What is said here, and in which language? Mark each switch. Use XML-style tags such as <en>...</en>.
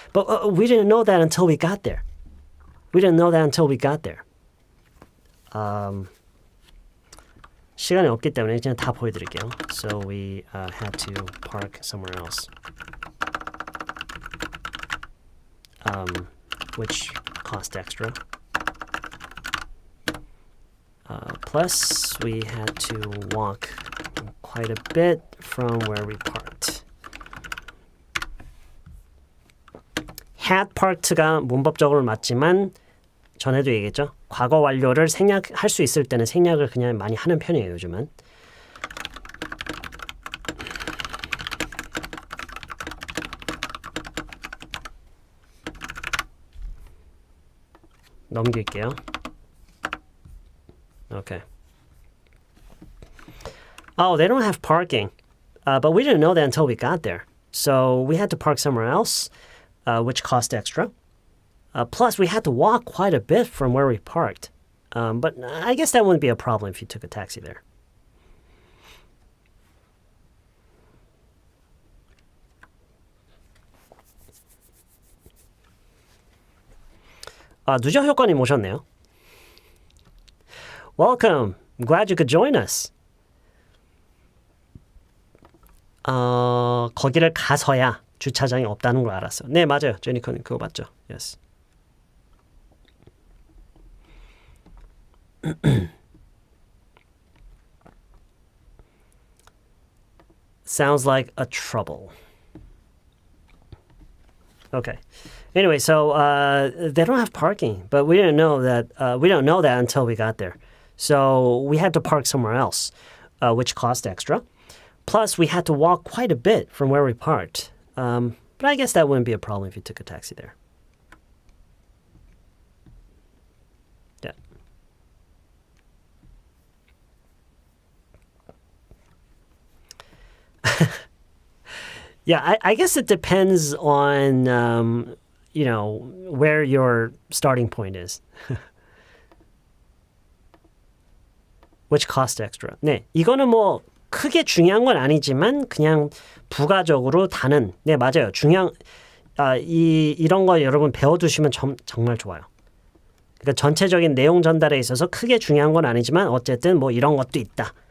<en>But we didn't know that until we got there. We didn't know that until we got there.</en> <ko>시간이 없기 때문에 그냥 다 보여드릴게요.</ko> <en>So we had to park somewhere else. Which cost extra. Plus, we had to walk quite a bit from where we parked.</en> <ko>had parked가 문법적으로 맞지만 전에도 얘기했죠. 과거 완료를 생략할 수 있을 때는 생략을 그냥 많이 하는 편이에요, 요즘은. 넘길게요.</ko> <en>Okay. Oh, they don't have parking. But we didn't know that until we got there. So we had to park somewhere else, which cost extra. Plus, we had to walk quite a bit from where we parked. But I guess that wouldn't be a problem if you took a taxi there.</en> <ko>누적 효과님 오셨네요.</ko> <en>Welcome. I'm glad you could join us.</en> <ko>거기를 가서야 주차장이 없다는 걸 알았어. 네, 맞아요. 제니커님 그거 맞죠?</ko> <en>Yes. Sounds like a trouble. Okay. Anyway, so they don't have parking, but we didn't know that. We don't know that until we got there. So we had to park somewhere else, which cost extra. Plus, we had to walk quite a bit from where we parked. But I guess that wouldn't be a problem if you took a taxi there. Yeah. Yeah, I guess it depends on, where your starting point is. Which cost extra.</en> <ko>네, 이거는 뭐 크게 중요한 건 아니지만 그냥 부가적으로 다는. 네, 맞아요. 이런 거 여러분 배워두시면 정말 좋아요. 그러니까 전체적인 내용 전달에 있어서 크게 중요한 건 아니지만 어쨌든 뭐 이런 것도 있다.</ko>